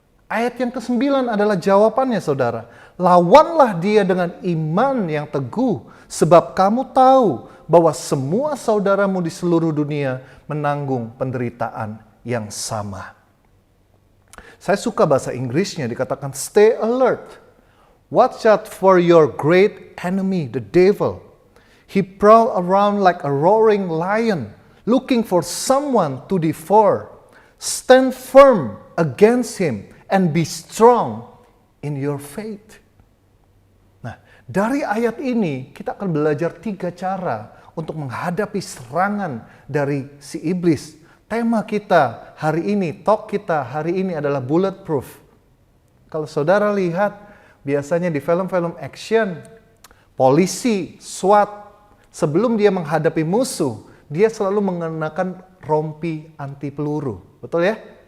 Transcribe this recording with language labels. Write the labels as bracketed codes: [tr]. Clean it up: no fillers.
[id] Ayat yang ke-9 adalah jawabannya, saudara. Lawanlah dia dengan iman yang teguh, sebab kamu tahu bahwa semua saudaramu di seluruh dunia menanggung penderitaan yang sama. Saya suka bahasa Inggrisnya, dikatakan [en] stay alert. Watch out for your great enemy, the devil. He prowl around like a roaring lion, looking for someone to devour. Stand firm against him and be strong in your faith. [id] Nah, dari ayat ini kita akan belajar 3 cara untuk menghadapi serangan dari si iblis. Tema kita hari ini, talk kita hari ini adalah bulletproof. Kalau saudara lihat, biasanya di film-film action, polisi, SWAT, sebelum dia menghadapi musuh, dia selalu mengenakan rompi anti peluru. Betul ya?